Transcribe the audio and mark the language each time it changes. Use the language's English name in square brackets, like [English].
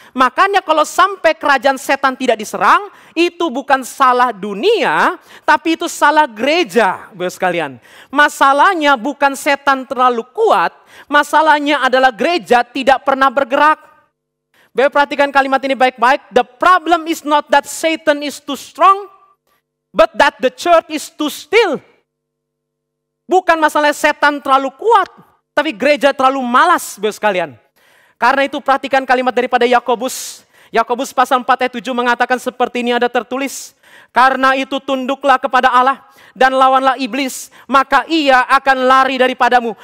[Indonesian] Makanya kalau sampai kerajaan setan tidak diserang, itu bukan salah dunia, tapi itu salah gereja, Bapak sekalian. Masalahnya bukan setan terlalu kuat, masalahnya adalah gereja tidak pernah bergerak. Bapak perhatikan kalimat ini baik-baik. [English] The problem is not that Satan is too strong, but that the church is too still. [Indonesian] Bukan masalah setan terlalu kuat, tapi gereja terlalu malas, Bapak sekalian. Karena itu perhatikan kalimat daripada Yakobus. Yakobus pasal 4 ayat 7 mengatakan seperti ini ada tertulis. Karena itu tunduklah kepada Allah dan lawanlah iblis, maka ia akan lari daripadamu.